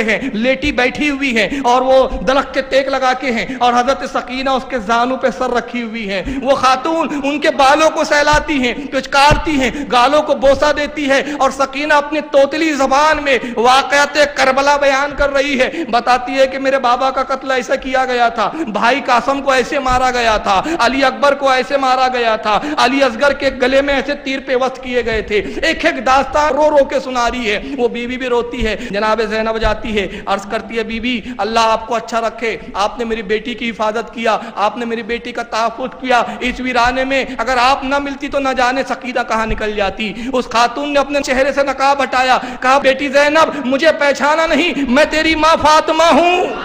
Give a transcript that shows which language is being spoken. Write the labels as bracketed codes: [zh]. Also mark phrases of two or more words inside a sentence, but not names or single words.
[ur] ہیں، لیٹی بیٹھی ہوئی ہے، اور وہ درخت کے ٹیک لگا کے ہیں، اور حضرت سکینہ اس کے زانوں پہ سر رکھی ہوئی ہے، وہ خاتون ان کے بالوں کو سہلاتی ہیں، پچکارتی ہیں، گالوں کو بوسہ دیتی ہے، اور سکینہ اپنی توتلی زبان میں واقعات کربلا بیان کر رہی ہے، بتاتی ہے کہ میرے بابا کا قتل ایسا کیا گیا تھا، بھائی قاسم کو ایسے مارا گیا تھا، علی اکبر کو ایسے مارا گیا تھا، علی اصغر کے گلے میں ایسے تیر پیوست کیے گئے تھے، ایک ایک داستان رو رو کے سنا رہی ہے۔ وہ بیوی بھی روتی ہے، جناب زینب جاتی ہے، عرض کرتی ہے بی بی اللہ آپ کو اچھا رکھے، آپ نے میری بیٹی کی حفاظت کیا، آپ نے میری بیٹی کا تحفظ کیا، اس ویرانے میں اگر آپ نہ ملتی تو نہ جانے سکینہ کہاں نکل جاتی۔ اس خاتون نے اپنے چہرے سے نقاب ہٹایا، کہا بیٹی زینب مجھے پہچانا نہیں، میں تیری ماں فاطمہ ہوں۔